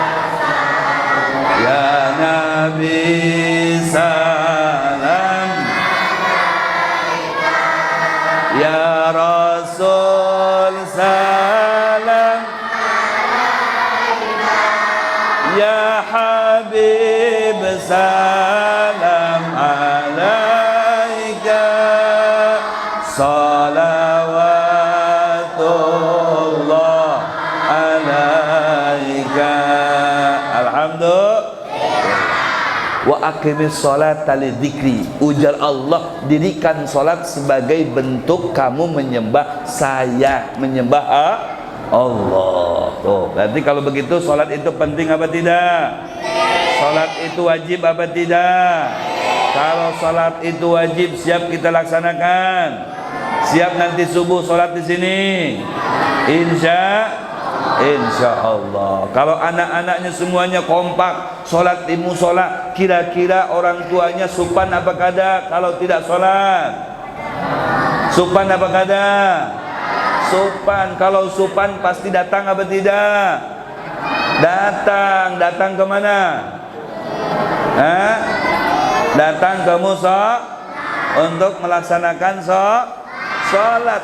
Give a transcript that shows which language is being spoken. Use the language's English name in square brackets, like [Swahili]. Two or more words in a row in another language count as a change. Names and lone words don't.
[Arabic] يا نبي سلام، يا رسول سلام، يا حبيب سلام عليك، صلوات الله عليك. الحمد لله. وأقم الصلاة لذكري, ujar Allah, [Indonesian] dirikan salat sebagai bentuk kamu menyembah saya, menyembah Allah. Tuh, berarti kalau begitu salat itu penting apa tidak? Salat itu wajib apa tidak? Kalau salat itu wajib, siap kita laksanakan. Siap nanti subuh salat di sini. [Arabic] إن شاء الله. [Indonesian] Kalau anak-anaknya semuanya kompak sholat di musola, [Banjar] kira-kira orang tuanya supan apa kada kalau tidak sholat? Supan apa kada? Supan. [Indonesian] Kalau supan pasti datang apa tidak? Datang kemana? Datang ke musola untuk melaksanakan sholat.